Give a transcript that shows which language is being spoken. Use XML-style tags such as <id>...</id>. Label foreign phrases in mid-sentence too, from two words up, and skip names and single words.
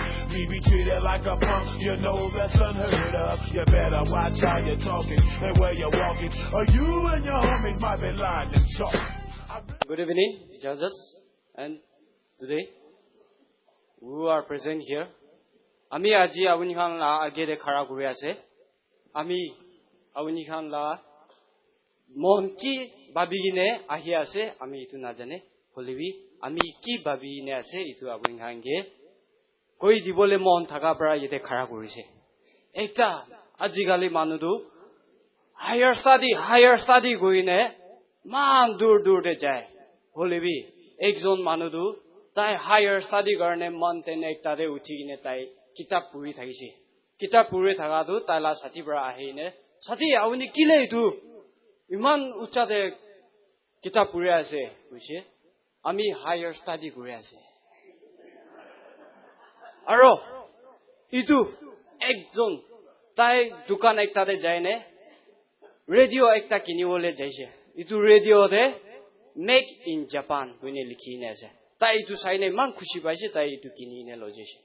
<en>Me be treated like a punk, you know that's unheard of. You better watch how you're talking and where you're walking, or you and your homies might be lying and chalk. Good evening, judges, and today we are present here.</en> <nag>Ami aji awuni khan la age de khara kuri ase. Ami awuni khan la mon ki babigine ahi ase. Ami itu najane. Holebi ami ki babine ase itu awuni khan ge. Koi dibole mon thaka pra yete khara kuri se. Ekta aji gali manudu</nag> <en>higher study</en> <nag>goine man dur de jai. Holebi ekjon manudu tai</nag> <en>higher study</en> <nag>garne mountain ekta de uthigine tai kitab puri thagise. Kitab puri thagadu taila sati bra ahine. Sati awuni kile itu iman ucha de kitab puri ase buise. Ami</nag> <en>higher study</en> <nag>kuri ase. Aro itu ekjon tai dukan ekta de jaine radio ekta kinibole jaise. Itu radio de</nag> <en>Make in Japan</en> <nag>kune likhine ase. Tai itu saine man khushi paise tai itu kinine lojese.</nag>